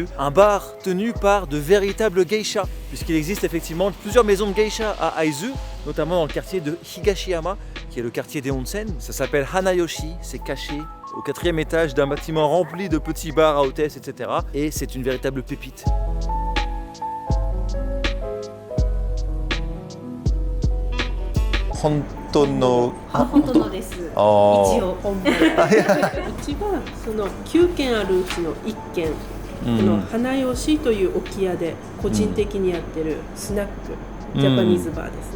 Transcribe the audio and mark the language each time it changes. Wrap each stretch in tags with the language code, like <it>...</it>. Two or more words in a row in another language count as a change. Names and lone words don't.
<fr>Un bar tenu par de véritables geishas, puisqu'il existe effectivement plusieurs maisons de geishas à Aizu, notamment dans le quartier de Higashiyama, qui est le quartier des onsen. Ça s'appelle Hanayoshi, c'est caché au 4e étage d'un bâtiment rempli de petits bars à hôtesses, etc. Et c'est une véritable pépite.</fr> <ja>本当のです一応本番うちはその9軒あるうちの1軒、この花吉という置屋で個人的にやってるスナック、ジャパニーズバーですね。</ja>